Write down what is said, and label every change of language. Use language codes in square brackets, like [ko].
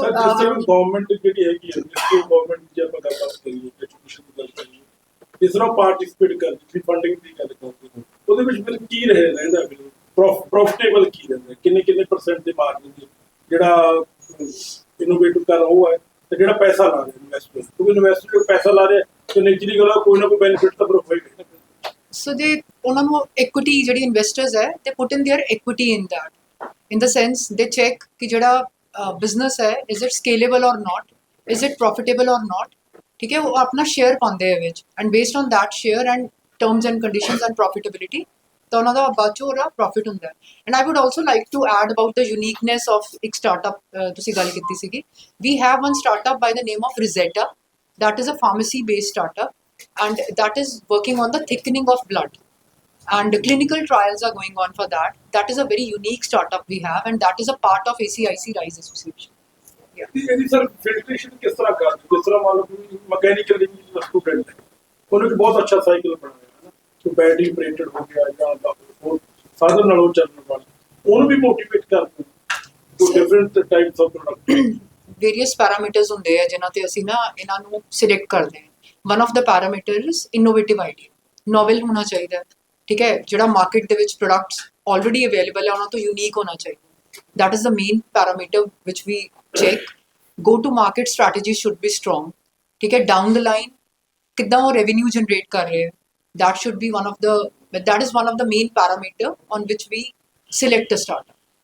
[pa] Sir ਜਿਸ ਤਰ੍ਹਾਂ government ਜਿਹੜੀ ਹੈਗੀ ਹੈ, ਗਵਰਨਮੈਂਟ ਜੇ ਆਪਾਂ ਗੱਲਬਾਤ ਕਰੀਏ, ਐਜੂਕੇਸ਼ਨ ਦੀ ਗੱਲ ਕਰੀਏ, ਇਸ ਤਰ੍ਹਾਂ ਪਾਰਟਿਸਿਪੇਟ ਕਰਦੀ ਫੰਡਿੰਗ ਦੀ ਗੱਲ ਕਰਦੇ, ਉਹਦੇ ਵਿੱਚ ਫਿਰ ਕੀ ਰਹਿੰਦਾ, ਪ੍ਰੋਫਿਟੇਬਲ ਕੀ ਰਹਿੰਦਾ, ਕਿੰਨੇ ਪਰਸੈਂਟ ਦੇ ਮਾਰਜਨ ਦੀ ਜਿਹੜਾ ਇਨੋਵੇਟਿਵ ਕਰ ਉਹ ਹੈ, ਤੇ ਜਿਹੜਾ ਪੈਸਾ ਲਾ ਰਿਹਾ ਇਨਵੈਸਟਰ, ਕਿਉਂਕਿ ਇਨਵੈਸਟਰ ਪੈਸਾ ਲਾ ਰਿਹਾ ਤੇ ਨੈਚੁਰਲੀ ਗੱਲ ਕੋਈ ਨਾ ਕੋਈ ਬੈਨੀਫਿਟ ਤਾਂ ਹੋਏਗਾ। [en] so they [pa] ਉਹਨਾਂ ਨੂੰ [en] equity ਜਿਹੜੀ investors ਹੈ, they put in their equity in that, in the sense they check ਕਿ ਜਿਹੜਾ business ਹੈ, is it scalable or not, is it profitable or not, [pa] ਠੀਕ ਹੈ, ਉਹ ਆਪਣਾ ਸ਼ੇਅਰ ਪਾਉਂਦੇ ਹੈ ਵਿੱਚ, [en] and based on that share and terms and conditions and profitability [pa] ਤਾਂ ਉਹਨਾਂ ਦਾ ਬਾਅਦ 'ਚੋਂ ਉਹਦਾ ਪ੍ਰੋਫਿਟ ਹੁੰਦਾ ਹੈ। [en] and I would also like to add about the uniqueness of [pa] ਇੱਕ ਸਟਾਰਟਅਪ ਤੁਸੀਂ ਗੱਲ ਕੀਤੀ ਸੀਗੀ। [en] We have one startup by the name of Rosetta, that is a pharmacy based startup, and that is working on the thickening of blood. and clinical trials are going on for that. That is a very unique startup we have, and that is a part of ACIC RISE Association. [pa] ਇਹਦੀ sir filtration ਕਿਸ ਤਰ੍ਹਾਂ ਕਰਦੇ ਜਿਸ ਤਰ੍ਹਾਂ ਮੰਨ ਲਓ ਕੋਈ mechanical engineer ਦਾ student ਹੈ ਉਹਨੇ ਇੱਕ ਬਹੁਤ ਅੱਛਾ ਸਾਈਕਲ ਬਣਾਇਆ ਹੈ ਨਾ ਕਿ ਬੈਟਰੀ ਆਪਰੇਟਡ ਹੋ ਗਿਆ ਜਾਂ ਹੋਰ ਸਾਧਨ ਨਾਲ ਉਹ ਚੱਲਣ ਵਾਲਾ ਉਹਨੂੰ ਵੀ ਮੋਟੀਵੇਟ ਕਰਦੇ [en] to different types of product [pa] Various parameters ਹੁੰਦੇ ਆ ਜਿਨ੍ਹਾਂ ਤੇ ਅਸੀਂ ਨਾ ਇਹਨਾਂ ਨੂੰ ਸਿਲੈਕਟ ਕਰਦੇ ਹਾਂ. [en] One of the parameter is innovative idea. [pa] Novel ਹੋਣਾ ਚਾਹੀਦਾ ਹੈ, ਠੀਕ ਹੈ, ਜਿਹੜਾ ਮਾਰਕੀਟ ਦੇ ਵਿੱਚ ਪ੍ਰੋਡਕਟਸ ਆਲਰੇਡੀ ਅਵੇਲੇਬਲ ਹੈ ਉਹਨਾਂ ਤੋਂ ਯੂਨੀਕ ਹੋਣਾ ਚਾਹੀਦਾ. [en] That is the main parameter which we check. Go to market strategy should be strong. ठीक है, down the line [hi] कितना वो revenue generate कर रहे हैं, [en] that should be that is one of the main parameter on which we select a startup.